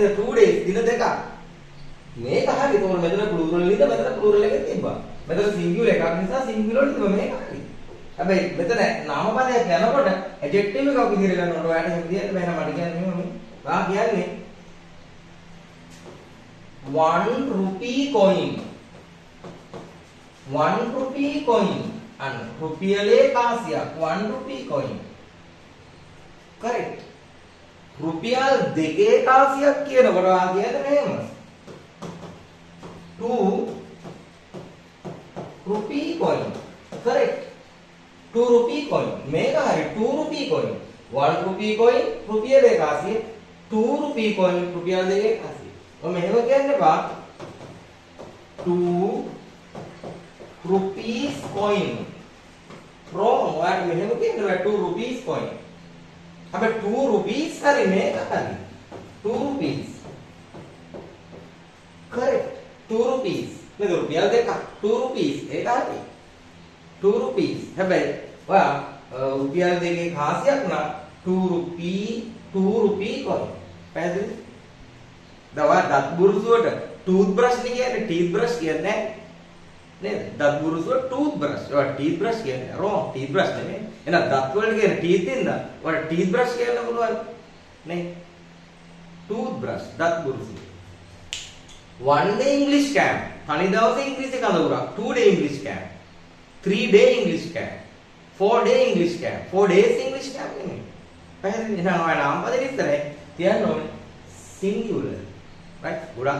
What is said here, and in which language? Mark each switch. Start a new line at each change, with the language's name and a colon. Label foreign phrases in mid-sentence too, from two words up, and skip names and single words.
Sinhala: 2 days දින දෙකක්. මේක හරි. ඒතකොට මෙතන plural නේද? මෙතන plural එක තිබ්බා. මෙතන singular එකක් නිසා singular තිබ්බා. මේක හරි. හැබැයි මෙතන නාමපදයක් යනකොට adjective එකක් විදිහට ගන්නකොට ඔයාලට එහෙම කියන්න බෑ නේද? මට කියන්නේ මෙහෙම. ඔයා කියන්නේ
English: 1 rupee coin. 1 rupee coin.
Sinhala: අන්න රුපියලේ කාසියක්
English: 1 rupee coin. correct.
Sinhala: රුපියල් දෙකේ කාසියක් කියනකොට ඔයා කියන්නේ මෙහෙම.
English: 2 rupee coin. correct. 2 rupee coin.
Sinhala: මේක හරි
English: 2 rupee coin. 1 rupee coin
Sinhala: රුපියලේ කාසිය.
English: 2 rupee coin
Sinhala: රුපියල් දෙකේ කාසිය. ඔය මෙහෙම කියන්න එපා.
English: 2 rupees coin. wrong.
Sinhala: ඔයාලට මෙහෙම කියන්න බෑ
English: 2 rupees coin.
Sinhala: හැබැයි
English: 2 rupees
Sinhala: හරි මේක හරි.
English: 2 rupees. correct. 2 rupees.
Sinhala: නේද රුපියල් දෙකක්
English: 2 rupees.
Sinhala: ඒක හරි.
English: 2 rupees.
Sinhala: හැබැයි ඔයා රුපියල් දෙකේ කාසියක් නම්
English: 2 rupee coin.
Sinhala: පැහැදිලිද? දවා දත් බුරුසුවට toothbrush නේ කියන්නේ
English: teeth brush
Sinhala: කියන්නේ නැහැ. නේද? දත් බුරුසුව toothbrush. ඔය
English: teeth brush
Sinhala: කියන්නේ wrong.
English: teeth brush
Sinhala: නෙමෙයි. එහෙනම් දත් වලට කියන්නේ teeth ඉඳ. ඔය
English: teeth brush
Sinhala: කියන්න පුළුවන්. නේ?
English: toothbrush
Sinhala: දත් බුරුසුව.
English: 1 day English camp.
Sinhala: තනි දවසේ ඉංග්‍රීසි කඳවුරක්.
English: 2 day English camp. 3 day English camp. 4 day English camp. 4 days English camp නෙමෙයි. පැහැදිලිද?
Sinhala: එහෙනම් ඔය නාමපද විස්තරේ තියන්න ඕනේ singular. right? ගොඩක්